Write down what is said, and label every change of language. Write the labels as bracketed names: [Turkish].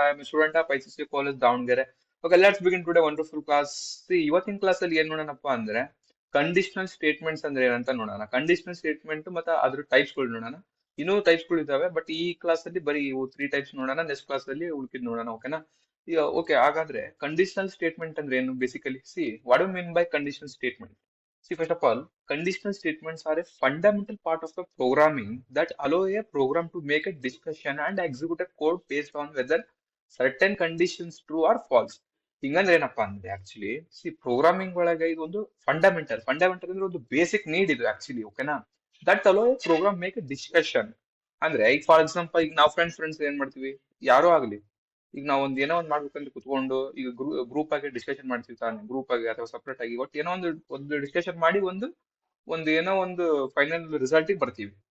[English] I am a student of ICC College Davangere. Okay, let's begin today wonderful class. [Kannada] See, ಇವತ್ತಿನ class ಅಲ್ಲಿ ಏನ್ ನೋಡೋಣಪ್ಪ ಅಂದ್ರೆ conditional statements ಅಂದ್ರೆ ಏನಂತ ನೋಡೋಣ. ಕಂಡೀಷನಲ್ ಸ್ಟೇಟ್ಮೆಂಟ್ ಮತ್ತೆ ಅದ್ರ ಟೈಪ್ಸ್ ಗಳು ನೋಡೋಣ. ಇನ್ನೂ ಟೈಪ್ಸ್ ಗಳು ಇದಾವೆ, ಬಟ್ ಈ ಕ್ಲಾಸ್ ಅಲ್ಲಿ ಬರೀ ಇವು 3 ಟೈಪ್ಸ್ ನೋಡೋಣ. ನೆಕ್ಸ್ಟ್ ಕ್ಲಾಸ್ ಅಲ್ಲಿ ಉಳ್ಕಿದ್ ನೋಡೋಣ. ಓಕೆನಾ? ಈಗ ಓಕೆ, ಹಾಗಾದ್ರೆ ಕಂಡೀಷನಲ್ ಸ್ಟೇಟ್ಮೆಂಟ್ ಅಂದ್ರೆ ಏನು basically? [English] See what you mean by conditional statement? See, first of all, conditional statements are a fundamental part of the programming that allow a program to make a discussion and execute a code based on whether certain conditions true or false. [Kannada] ಹಿಂಗಂದ್ರೆ ಏನಪ್ಪಾ ಅಂದ್ರೆ actually programming ಒಳಗೆ ಇದೊಂದು fundamental ಅಂದ್ರೆ ಒಂದು basic need ಇದು actually. ಓಕೆನಾ? [English] That allow a program make a discussion. [Kannada] ಅಂದ್ರೆ ಈಗ ಫಾರ್ ಎಕ್ಸಾಂಪಲ್, ಈಗ ನಾವು ಫ್ರೆಂಡ್ಸ್ ಏನ್ ಮಾಡ್ತೀವಿ, ಯಾರೋ ಆಗ್ಲಿ, ಈಗ ನಾವು ಒಂದ್ ಏನೋ ಒಂದ್ ಮಾಡ್ಬೇಕಂದ್ರೆ ಕುತ್ಕೊಂಡು ಈಗ ಗ್ರೂಪ್ ಆಗಿ ಡಿಸ್ಕಷನ್ ಮಾಡ್ತೀವಿ ತಾನೆ, ಗ್ರೂಪ್ ಆಗಿ ಅಥವಾ ಸಪ್ರೇಟ್ ಆಗಿ, ಒಟ್ಟು ಏನೋ ಒಂದು ಡಿಸ್ಕಷನ್ ಮಾಡಿ ಏನೋ ಒಂದು ಫೈನಲ್ ರಿಸಲ್ಟ್ ಬರ್ತೀವಿ.